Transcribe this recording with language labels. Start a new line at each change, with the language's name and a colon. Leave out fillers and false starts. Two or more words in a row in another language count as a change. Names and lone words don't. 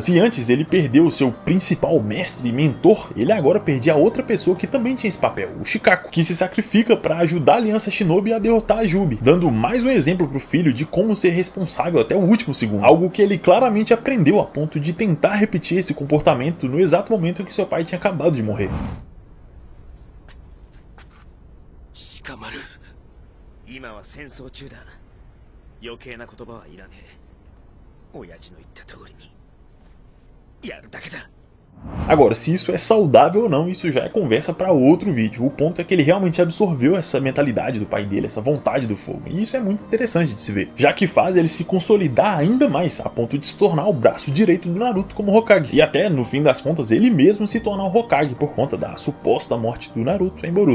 Portuguese: Se antes ele perdeu o seu principal mestre e mentor, ele agora perdia a outra pessoa que também tinha esse papel, o Shikaku, que se sacrifica para ajudar a Aliança Shinobi a derrotar a Jubi, dando mais um exemplo pro filho de como ser responsável até o último segundo, algo que ele claramente aprendeu a ponto de tentar repetir esse comportamento no exato momento em que seu pai tinha acabado de morrer. Shikamaru,
Japanese: 今は戦争中だ。余計な言葉はいらねえ。親父の言った通りにやるだけだ。
Portuguese: Agora, se isso é saudável ou não, isso já é conversa para outro vídeo. O ponto é que ele realmente absorveu essa mentalidade do pai dele, essa vontade do fogo. E isso é muito interessante de se ver, já que faz ele se consolidar ainda mais, a ponto de se tornar o braço direito do Naruto como Hokage. E até, no fim das contas, ele mesmo se tornar o Hokage por conta da suposta morte do Naruto em Boruto.